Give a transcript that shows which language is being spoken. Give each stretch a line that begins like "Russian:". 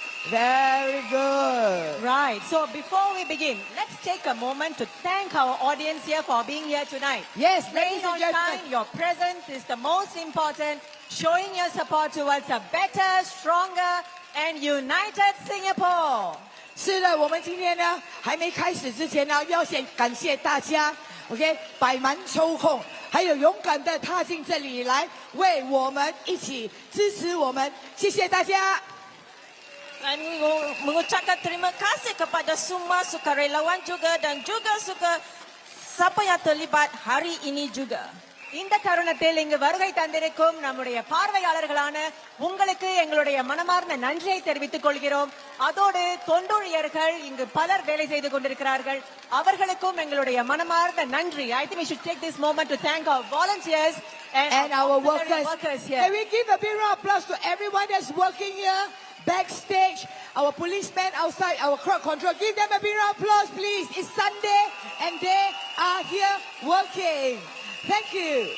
English: Very good. Right. So before we begin, let's take a moment to thank our audience here for being here tonight. Yes, Rain ladies or and gentlemen. shine, your presence is the most important. Showing your support towards a better, stronger, and united Singapore.
Chinese: 是的，我们今天呢还没开始之前呢，要先感谢大家 ，OK， 百忙抽空，还有勇敢的踏进这里来，为我们一起支持我们，谢谢大家。
Malay: Dan mengucapkan terima kasih kepada semua sukarelawan juga dan juga siapa yang terlibat hari ini juga.
Tamil: இந்த தருணத்தில் இங்கு வருகை தந்திருக்கும் நம்முடைய பார்வையாளர்களான உங்களுக்கு எங்களுடைய மனமார்ந்த நன்றியை தெரிவித்துக் கொள்கிறோம். அதோடு தொண்டூழியர்கள் இங்கு பலர் வேலை செய்து கொண்டிருக்கிறார்கள். அவர்களுக்கும் எங்களுடைய மனமார்ந்த நன்றி.
English: I think we should take this moment to thank our volunteers And our workers here. Can we give a big round of applause to everyone that's working here, backstage, our policemen outside, our crowd control. Give them a big round of applause, please. It's Sunday and they are here working. Thank you.